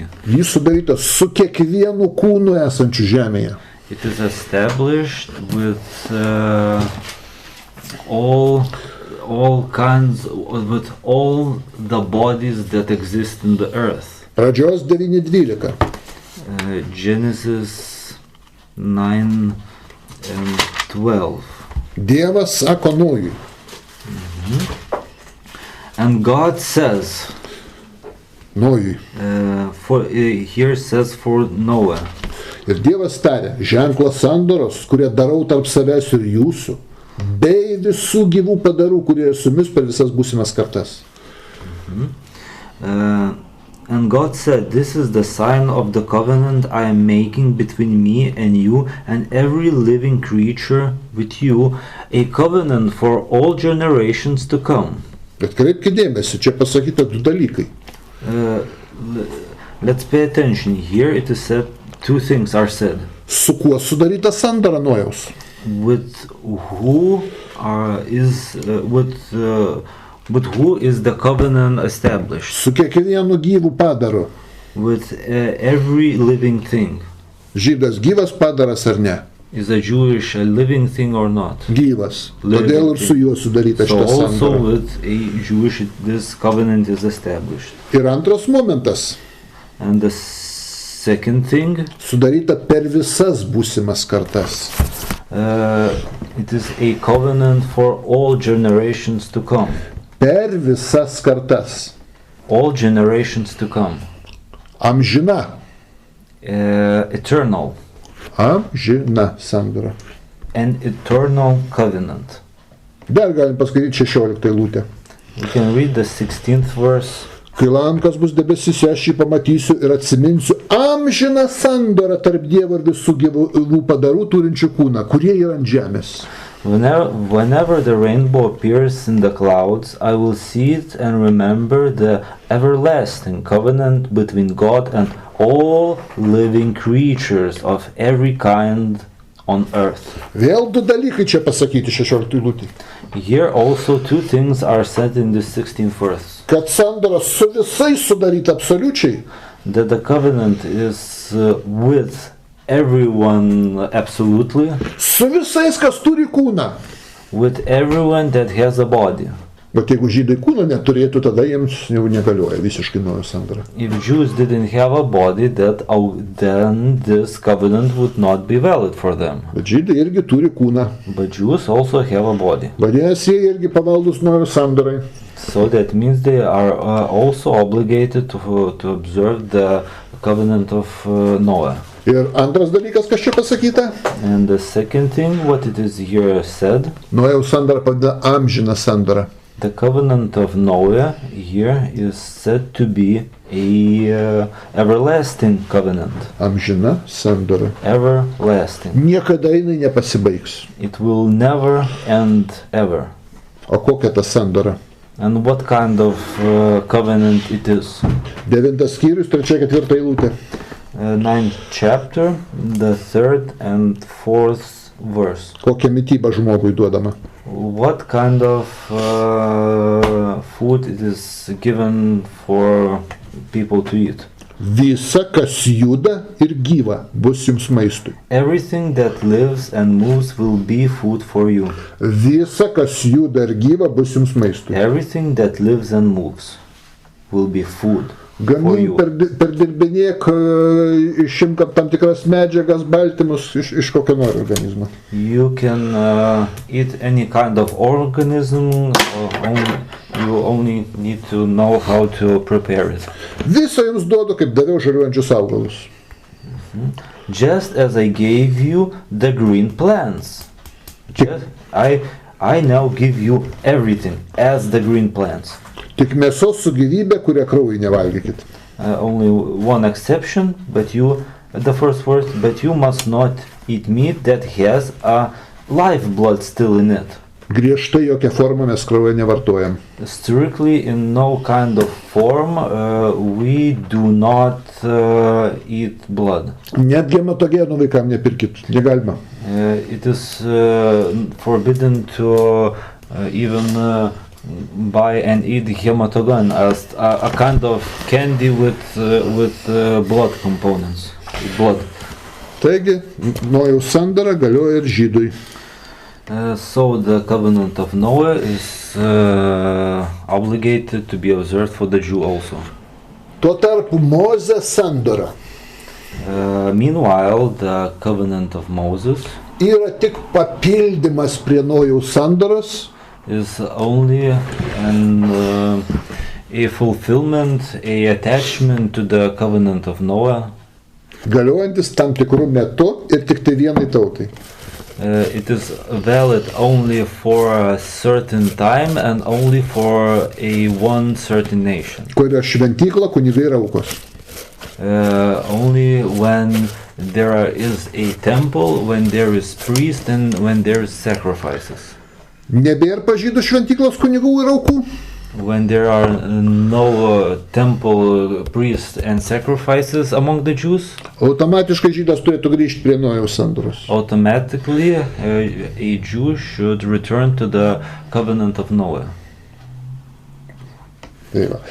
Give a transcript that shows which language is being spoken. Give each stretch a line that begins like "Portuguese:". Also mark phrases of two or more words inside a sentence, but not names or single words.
Lithuanian: Jis sudaryta su kiekvienu kūnu esančiu žemėje.
English: It is established with all the bodies that exist in the earth.
Lithuanian: Pradžios 9:12.
English: Genesis 9 and 12.
Lithuanian: Dievas sako Nojui.
English: And God says,
Lithuanian: Nojui.
English: Here says for Noah.
Lithuanian: Ir Dievas tarė, ženklas sandoros, kurie darau tarp savęs ir jūsų, bei visų gyvų padarų, kurie su jumis per visas būsimas kartas.
English: And God said, this is the sign of the covenant I am making between me and you and every living creature with you, a covenant for all generations to come.
Lithuanian: Bet kreipkite dėmesį, čia pasakyta du dalykai.
English: Let's pay attention. Here it is said, two things are said.
Lithuanian: Su kuo sudaryta sandora Nojaus?
English: With who is the covenant established?
Lithuanian: Su kiekvienu gyvu padaru.
English: With every living thing.
Lithuanian: Žydas gyvas padaras ar ne?
English: Is a Jewish a living thing or not?
Lithuanian: Gyvas. Todėl ir su juo sudaryta šita sandora.
English: So also
Lithuanian: sandora.
English: with a Jewish this covenant is established.
Lithuanian: Ir antras momentas.
English: And the second thing.
Lithuanian: Sudaryta per visas būsimas kartas.
English: It is a covenant for all generations to come.
Lithuanian: Per visas kartas.
English: All generations to come.
Lithuanian: Amžina.
English: Eternal.
Lithuanian: Amžina sandora.
English: An eternal covenant.
Lithuanian: Dar galim paskaityti 16 eilutę.
English: We can read the 16th verse.
Lithuanian: Kai lankas bus debesyse, aš jį pamatysiu ir atsiminsiu amžiną sandorą tarp Dievo ir visų gyvų padarų turinčių kūną, kurie yra ant žemės.
English: Whenever the rainbow appears in the clouds, I will see it and remember the everlasting covenant between God and all living creatures of every kind on earth.
Lithuanian: Vėl du dalykai čia pasakyti 16 eilutėje.
English: Here also two things are said in the 16th verse.
Lithuanian: Kad sandora su visais sudaryta absoliučiai.
English: That the covenant is with everyone absolutely.
Lithuanian: Su visais, kas turi kūną.
English: With everyone that has a body.
Lithuanian: Bet jeigu žydai kūno neturėtų, tada jiems jau negalioja visiškai nauja sandora.
English: If Jews didn't have a body, then this covenant would not be valid for them.
Lithuanian: Bet žydai irgi turi kūną.
English: But Jews also have a body.
Lithuanian: Vadinasi, jie irgi pavaldus naujo sandorai.
English: So that means they are also obligated to observe the covenant of Noah.
Lithuanian: Ir antras dalykas, kas čia pasakyta?
English: And the second thing, what it is here said.
Lithuanian: Nojaus sandora pavadina amžiną sandorą.
English: The covenant of Noah here is said to be a everlasting covenant.
Lithuanian: Amžina sandora.
English: Everlasting.
Lithuanian: Niekada jinai nepasibaigs.
English: It will never end ever.
Lithuanian: O kokia ta sandora?
English: And what kind of covenant it is?
Lithuanian: 9 skyrius, 3-4 eilutė.
English: 9th chapter, the 3rd and 4th verse.
Lithuanian: Kokia mityba žmogui duodama?
English: What kind of food it is given for people to eat?
Lithuanian: Visa, kas juda ir gyva, bus jums maistui.
English: Everything that lives and moves will be food for you.
Lithuanian: Visa, kas juda ir gyva, bus jums maistui.
English: Everything that lives and moves will be food.
Lithuanian: Gamin perdirbinėk, išimk tam tikras medžiagas, baltymus iš kokio nori organizmo.
English: You can eat any kind of organism, you only need to know how to prepare it.
Lithuanian: Visą jums duodu, kaip daviau žaliuojančius augalus.
English: Just as I gave you the green plants. I now give you everything as the green plants.
Lithuanian: Tik mėsos su gyvybė, kurią kraujį nevalgykit.
English: Only one exception, the first verse, but you must not eat meat that has a lifeblood still in it.
Lithuanian: Griežtai jokia forma mes kraują nevartojam.
English: Strictly in no kind of form we do not eat blood.
Lithuanian: Netgi hematogenų vaikam nepirkit, negalima.
English: It is forbidden to even buy and eat hematogen as a kind of candy with blood components. Blood.
Lithuanian: Taigi, Nojaus sandora galioja ir žydui.
English: So the covenant of Noah is obligated to be observed for the Jew also.
Lithuanian: Tuo tarpu Mozės sandora
English: Meanwhile, the covenant of Moses
Lithuanian: yra tik papildymas prie Nojaus sandoros.
English: Is only a fulfillment, a attachment to the covenant of Noah.
Lithuanian: Galiojantis tam tikrų metų ir tik tai vienai tautai.
English: It is valid only for a certain time and only for a one certain nation.
Lithuanian: Kur yra šventykla, kunigai ir aukos.
English: Only when there is a temple, when there is priest and when there is sacrifices.
Lithuanian: Nebėra pažydų šventyklos kunigų ir aukų.
English: When there are no temple, priests and sacrifices among the Jews,
Lithuanian: automatiškai žydas turėtų grįžti prie Nojaus sandoros.
English: Automatically a Jew should return to the covenant of Noah.
Lithuanian: Tai va.